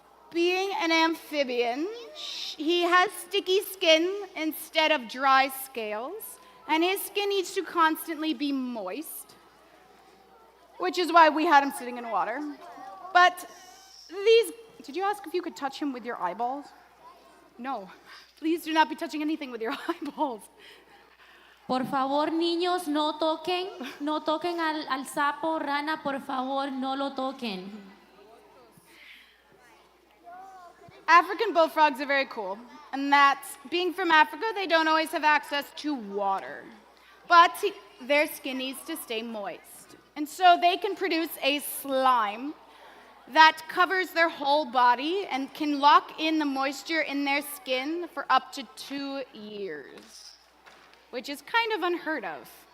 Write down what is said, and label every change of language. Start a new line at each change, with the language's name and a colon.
English: Being an amphibian, he has sticky skin instead of dry scales, and his skin needs to constantly be moist, which is why we had him sitting in water. But did you ask if you could touch him with your eyeballs? No. Please do not be touching anything with your eyeballs.
Spanish: Por favor, niños, no toquen al sapo, rana, por favor, no lo toquen.
English: African bullfrogs are very cool, and that's being from Africa, they don't always have access to water. But their skin needs to stay moist. And so they can produce a slime that covers their whole body and can lock in the moisture in their skin for up to 2 years, which is kind of unheard of.